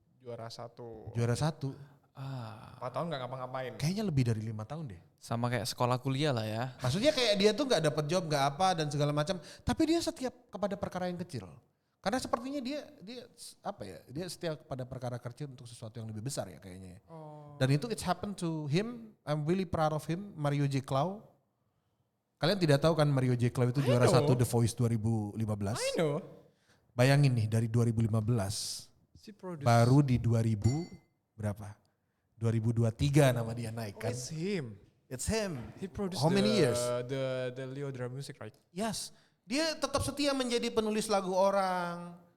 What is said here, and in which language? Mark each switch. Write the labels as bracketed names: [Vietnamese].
[Indonesian] Juara satu. 4 tahun gak ngapa-ngapain. Kayaknya lebih dari 5 tahun deh. Sama kayak sekolah kuliah lah ya. Maksudnya kayak dia tuh nggak dapat job, nggak apa dan segala macam. Tapi dia setiap kepada perkara yang kecil. Karena sepertinya dia apa ya? Dia setia pada perkara kecil untuk sesuatu yang lebih besar ya kayaknya. Dan itu [English] it's happened to him. I'm really proud of him, Mario J. [Indonesian] Clow. Kalian tidak tahu kan Mario J. Clow itu juara 1 The Voice 2015. [English] I know. [Indonesian] Bayangin nih dari 2015 Si produce. baru di 2000 berapa? 2023 nama dia naik kan. [English] It's him. It's him. He produced How many years? The Leo Drum Music, right? Yes. [Indonesian] Dia tetap setia menjadi penulis lagu orang.